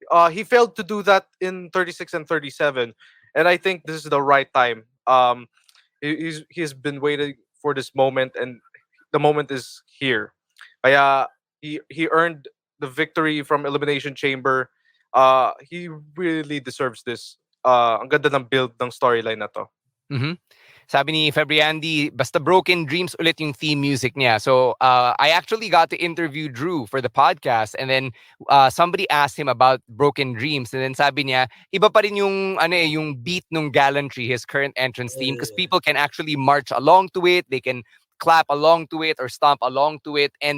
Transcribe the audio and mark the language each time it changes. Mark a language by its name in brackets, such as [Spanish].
[English] He failed to do that in 36 and 37, and I think this is the right time. He's been waiting for this moment, and the moment is here. [Filipino] Kaya [English] he earned the victory from Elimination Chamber. He really deserves this. [Filipino] Ang ganda ng build ng storyline na to. Mm-hmm. Sabi ni Fabriandi, basta Broken Dreams ulit yung theme music niya. [English] So I actually got to interview Drew for the podcast, and then somebody asked him about Broken Dreams, and then [Filipino] sabi niya, iba pa rin yung, yung beat nung [English] Gallantry, his current entrance theme, because people can actually march along to it, they can clap along to it or stomp along to it.